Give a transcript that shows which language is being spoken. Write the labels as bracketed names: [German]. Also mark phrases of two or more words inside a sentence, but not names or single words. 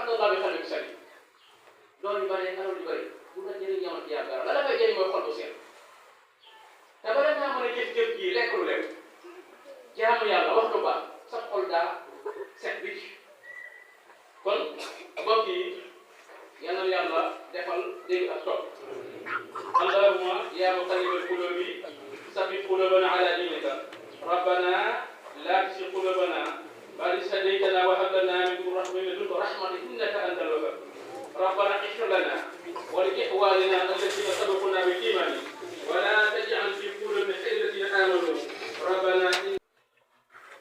[Arabic] أتى الله بقلب سليم [Wolof] doon yu bëri alal yu bëri bu la jëriñ jamono ci yàlla la la koy jëriñ mooy xol bu seet te bala ngaa mën a jëf-jëf ji lekk lu lekk jaamu yàlla wax lu baax sa xol daa set bi kon mbokk yi yal na yàlla defal dégg ak topp [Arabic] اللهم يا مقلب القلوب ثبت قلوبنا على دينك ربنا لا تزغ قلوبنا بعد إذ هديتنا وهب لنا من لدنك رحمة إنك أنت الوهاب ربنا اغفر لنا ولإخواننا الذين سبقونا بالإيمان ولا تجعل في قلوبنا غلا للذين آمنوا ربنا